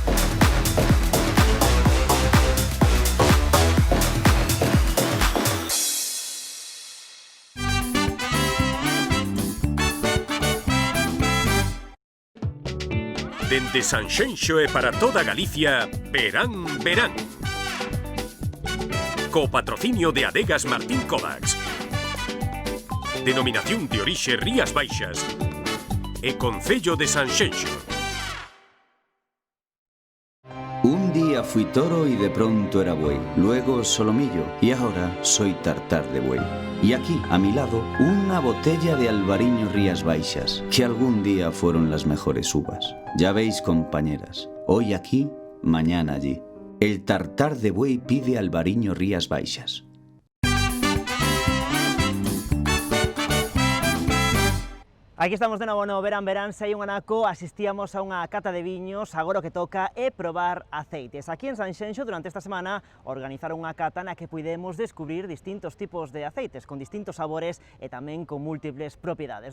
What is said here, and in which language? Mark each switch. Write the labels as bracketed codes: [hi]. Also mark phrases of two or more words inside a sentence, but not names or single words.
[gl] Dende Sanxenxo e para toda Galicia, Verán Verán. Co patrocinio de Adegas Martín Kovacs. Denominación de orixe Rías Baixas. E Concello de Sanxenxo. [es] Un día fui toro y de pronto era buey, luego solomillo y ahora soy tartar de buey. Y aquí, a mi lado, una botella de Albariño Rías Baixas, que algún día fueron las mejores uvas. Ya veis, compañeras, hoy aquí, mañana allí. El tartar de buey pide Albariño Rías Baixas. [gl] Aquí estamos de novo no Verán, se hai un anaco, asistíamos a unha cata de viños, agora o que toca é probar aceites. Aquí en Sanxenxo, durante esta semana, organizaron unha cata na que puidemos descubrir distintos tipos de aceites, con distintos sabores e tamén con múltiples propiedades.